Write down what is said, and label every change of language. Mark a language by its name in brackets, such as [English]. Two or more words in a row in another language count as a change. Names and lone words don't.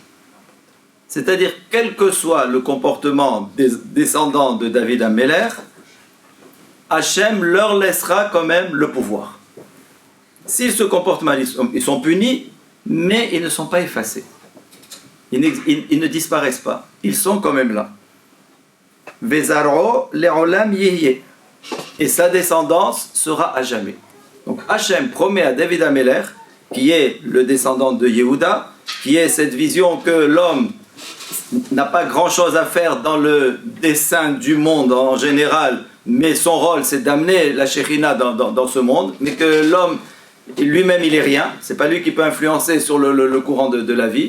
[French] C'est-à-dire, quel que soit le comportement des descendants de David Amelech, Hachem leur laissera quand même le pouvoir. S'ils se comportent mal, ils sont punis, mais ils ne sont pas effacés. Ils ne disparaissent pas. Ils sont quand même là. [Hebrew] וזרעו לעולם יהיה. [French] Et sa descendance sera à jamais. Donc Hachem promet à David Amelech, qui est le descendant de Yehuda, qui est cette vision que l'homme n'a pas grand-chose à faire dans le dessein du monde en général, mais son rôle c'est d'amener la Shekhinah dans ce monde, mais que l'homme lui-même il est rien, c'est pas lui qui peut influencer sur le courant de la vie.